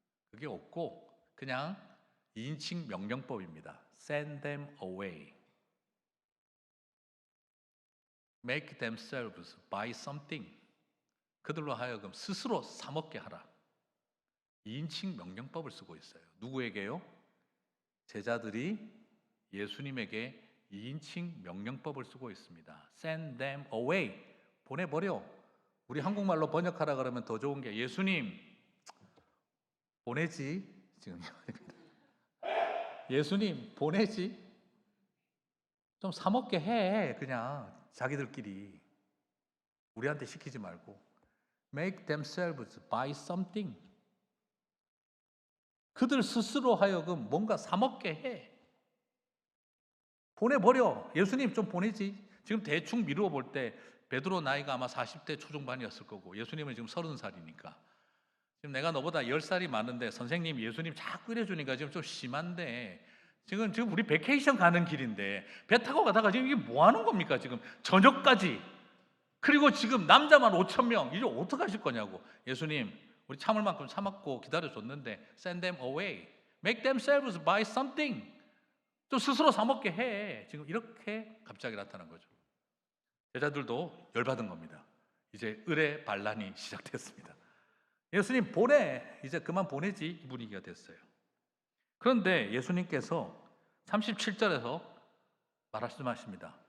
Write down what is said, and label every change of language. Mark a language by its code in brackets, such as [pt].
[ko] 그게 없고 그냥 2인칭 명령법입니다. [en] Send them away. Make themselves buy something. [ko] 그들로 하여금 스스로 사 먹게 하라. 2인칭 명령법을 쓰고 있어요. 누구에게요? 제자들이 예수님에게 2인칭 명령법을 쓰고 있습니다. [en] Send them away. [ko] 보내버려. 우리 한국말로 번역하라 그러면 더 좋은 게 예수님 보내지. 지금 예수님 보내지. 좀 사 먹게 해. 그냥 자기들끼리. 우리한테 시키지 말고. [en] Make themselves buy something. [ko] 그들 스스로 하여금 뭔가 사 먹게 해. 보내버려. 예수님 좀 보내지. 지금 대충 미루어 볼 때 베드로 나이가 아마 40대 초중반이었을 거고 예수님은 지금 30살이니까 지금 내가 너보다 10살이 많은데 선생님 예수님 자꾸 이래주니까 지금 좀 심한데 지금 우리 베케이션 가는 길인데 배 타고 가다가 지금 이게 뭐 하는 겁니까? 지금 저녁까지. 그리고 지금 남자만 5천 명 이제 어떡하실 거냐고. 예수님 우리 참을 만큼 참았고 기다려줬는데 [en] send them away. Make themselves buy something. [ko] 좀 스스로 사 먹게 해. 지금 이렇게 갑자기 나타난 거죠. 제자들도 열받은 겁니다. 이제 을의 반란이 시작됐습니다. 예수님 보내. 이제 그만 보내지. 이 분위기가 됐어요. 그런데 예수님께서 37절에서 말씀하십니다.